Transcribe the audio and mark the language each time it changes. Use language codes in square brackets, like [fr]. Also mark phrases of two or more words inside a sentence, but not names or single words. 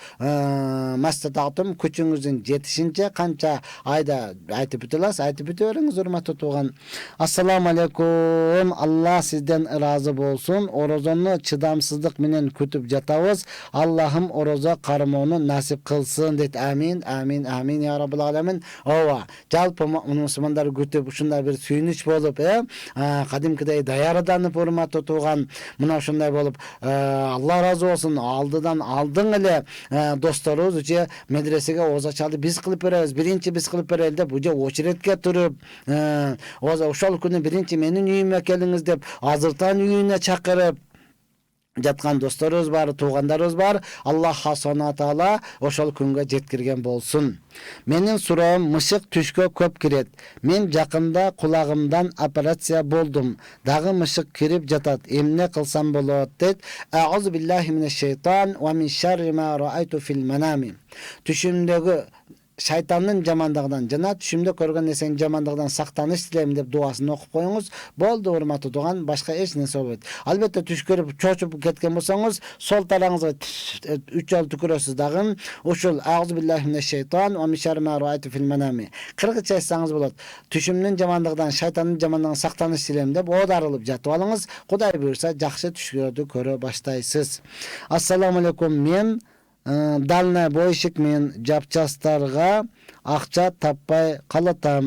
[ky] Мастататым күчүңүздүн жетишинче канча айда айтып бүтө аласыз, айтып бүтө бериңиз урматтуу тууган. [ar] السلام عليكم. [ky] Алла сизден ыраазы болсун. Орозону чыдамсыздык менен күтүп жатабыз. Аллахым орозо кармоону насип кылсын дейт. [ar] آمين، آمين، آمين يا رب العالمين. [ky] Ооба, жалпы мусулмандар күтүп ушундай бир сүйүнүч болуп, кадимкидей даярданып урматтуу тууган, мына ушундай болуп, Алла разы болсун, алдыдан алдың эле досторубуз же медресеге озачалды биз кылып беребиз, биринчи биз кылып берели деп [ru] уже очередке [ky] туруп, ошол күнү биринчи менин үйүмө келиңиз деп азыртан үйүнө чакырып жаткан досторубуз бар, туугандарыбыз бар. [ar] الله سبحانه تعالى [ky] ошол күнгө жеткирген болсун. Менин суроом, мышык түшкө көп кирет. Мен жакында кулагымдан операция болдум. Дагы мышык кирип жатат. Эмне кылсам болот дейт. [ar] أعوذ بالله من الشيطان ومن شر ما رأيت في المنام. [ky] Түшүмдөгү шайтандын жамандыгынан жана түшүмдө көргөн нерсенин жамандыгынан сактаныш тилейм деп дуасын окуп коюңуз. Болду урматтуу тууган, башка эч нерсе болбойт. Албетте түш көрүп чочуп кеткен болсоңуз, сол тараңызга 3 жолу түкүрөсүз дагы. [ar] Ушул أعوذ بالله من الشيطان ومن شر ما رأيت في المنام. [ky] Кыргызча айтсаңыз болот. Түшүмдүн жамандыгынан, шайтандын жамандыгынан сактаныш тилейм деп оодарылып жатып алыңыз. Кудай буйрса жакшы түшкөрдү көрө баштайсыз. [ar] السلام عليكم. [ky] Мен дальнобойщикмен, жапчастарга акча таппай калатам.